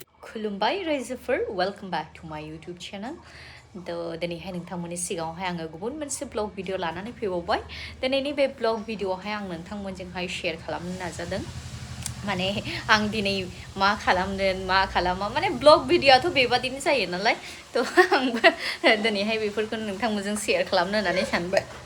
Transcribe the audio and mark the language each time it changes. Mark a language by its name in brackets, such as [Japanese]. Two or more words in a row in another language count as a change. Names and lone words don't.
[Bodo] खुलुमबाय रायजोफोर [English] welcome back to my YouTube channel [Bodo] तो दिनैहाय नोंथांमोननि सिगाङावहाय आङो गुबुन मोनसे [English] vlog video [Bodo] लानानै फैबावबाय दिनैनि बे ब्लग भिडिअआवहाय आं नोंथांमोनजोंहाय शेयार खालामनो नाजादों माने आं दिनै मा खालामदों मा खालामा माने ब्लग भिडिअआथ' बेबादिनो जायो नालाय तो आंबो दिनैहाय बेफोरखौ नोंथांमोनजों शेयार खालामनो होननानै सानबाय